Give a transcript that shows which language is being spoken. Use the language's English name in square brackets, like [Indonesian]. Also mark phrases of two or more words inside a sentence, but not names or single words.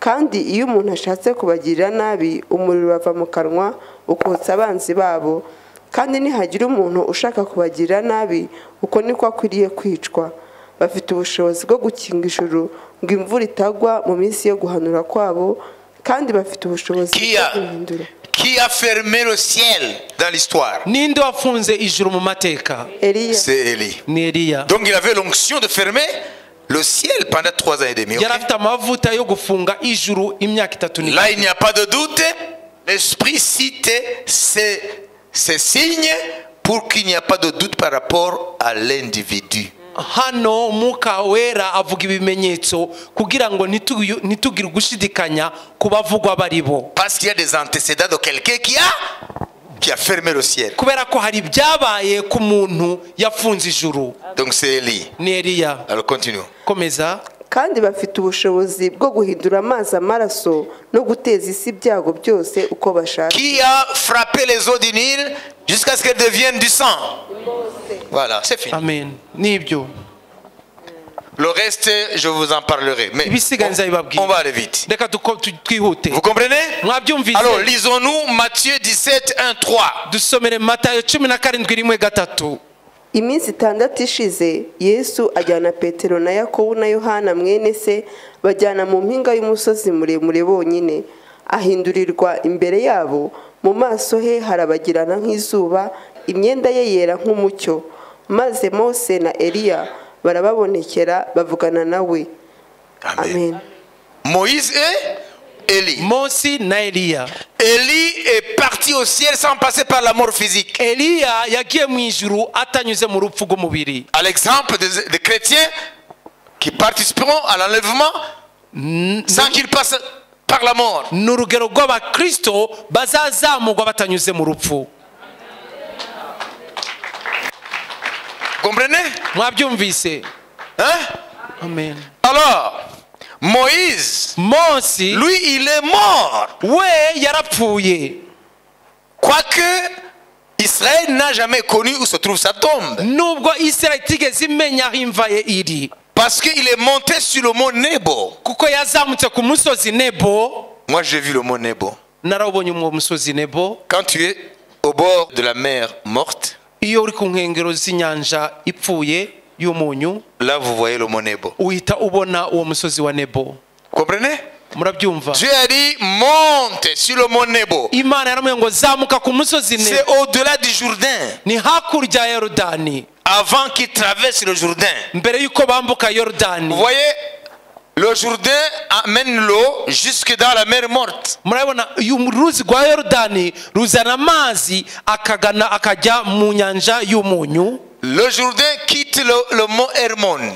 [Kinyarwanda] kandi iyo umuntu ashatse kubagirira nabi umuriro urava mu kanwa ukotsa abanzi babo, kandi nihagira umuntu ushaka kubagirira nabi uko niko akwiriye kwicwa. Bafite ubushobozi bwo gukinga ijuru ngo imvura itagwa mu minsi yo guhanura kwabo, kandi bafite ubushobozi bwo guhindura. [French] Qui a fermé le ciel dans l'histoire? [Kinyarwanda] ninde wafunze ijuru mu mateka? Eliya. [French] C'est Élie. [Kinyarwanda] Ni Eliya. [French] Donc il avait l'onction de fermer le ciel pendant 3 ans et demi. [Kinyarwanda] yari Okay? afite amavuta yo gufunga ijuru imyaka 3 n'igice. [French] Là, il n'y a pas de doute. L'Esprit cite ces signes pour qu'il n'y ait pas de doute par rapport à l'individu. [Kinyarwanda] hano umwuka wera avuga ibimenyetso kugira ngo ntitugire gushidikanya ku bavugwa bari bo, [French] Parce qu'il y a des antécédents de quelqu'un qui a fermé le ciel. [Kinyarwanda] kubera ko hari ibyabaye ku muntu yafunze ijuru. [French] Donc c'est Élie. [Kinyarwanda] Ni Eliya. [French] Alors continue. [Kinyarwanda] Komeza. kandi bafite ubushobozi bwo guhindura amazi amaraso no guteza isi ibyago byose uko bashaka. [French] Qui a frappé les eaux du Nil jusqu'à ce qu'elles deviennent du sang? Voilà, c'est fini. [Kinyarwanda] Amen. Nibyo. [French] Le reste, je vous en parlerai. Mais [Kinyarwanda] Ibisigaye [French] on va aller vite. [Kinyarwanda] Reka twihute. [French] Vous comprenez? [Kinyarwanda] Mwabyumvise? [French] Alors, lisons-nous Matthieu 17, 1, 3. [Kinyarwanda] Dusomere Matayo 17:1-3. Iminsi 6 ishize Yesu ajyana Petero na Yakobo na Yohana mwene se bajyana mu mpinga y'umusozi muremure bonyine. Ahindurirwa imbere yabo, mu maso he harabagirana nk'izuba, imyenda ye yera nk'umucyo. Maze Mose na Eliya barababonekera bavugana nawe. Amen. [French] Moïse et Élie. [Kinyarwanda] Mose na Eliya. [French] Élie est parti au ciel sans passer par la mort physique. [Kinyarwanda] Eliya yagiye mu ijuru atanyuze mu rupfu rw'umubiri. [French] À l'exemple des chrétiens qui participeront à l'enlèvement sans qu'ils passent par la mort. [Kinyarwanda] Ni urugero rw'abakristo bazazamurwa batanyuze mu rupfu. [French] Comprenez? [Kinyarwanda] Mwabyumvise? Hein? Amen. [French] Alors, Moïse, [Kinyarwanda] Mose [French] lui, il est mort. [Kinyarwanda] we yarapfuye. [French] Quoique, Israël n'a jamais connu où se trouve sa tombe. [Kinyarwanda] Nubwo Israel itigeze imenya aho imva ye iri. [French] Parce qu'il est monté sur le mont Nebo. [Kinyarwanda] Kuko yazamutse ku musozi Nebo. [French] Moi, j'ai vu le mont Nebo. [Kinyarwanda] Narabonye uwo musozi Nebo. [French] Quand tu es au bord de la mer morte, [Kinyarwanda] Iyo uri ku nkengero z'inyanja ipfuye y'umunyu, [French] là, vous voyez le mont Nebo. [Kinyarwanda] uhita ubona uwo musozi wa Nebo. [French] Comprenez? [Kinyarwanda] Murabyumva? [French] Dieu a dit, monte sur le mont Nebo. [Kinyarwanda] Imana yaramubwiye ngo zamuka ku musozi [French] C'est Nebo. au-delà du Jourdain. [Kinyarwanda] Ni hakurya ya Yorodani. [French] Avant qu'il traverse le Jourdain. [Kinyarwanda] Mbere yuko bambuka Yorodani. [French] Vous voyez, le Jourdain amène l'eau jusque dans la mer morte. [Kinyarwanda] Murabona uyu ruzi rwa Yorodani ruzana amazi akajya mu nyanja y'umunyu. [French] Le Jourdain quitte le mont Hermon.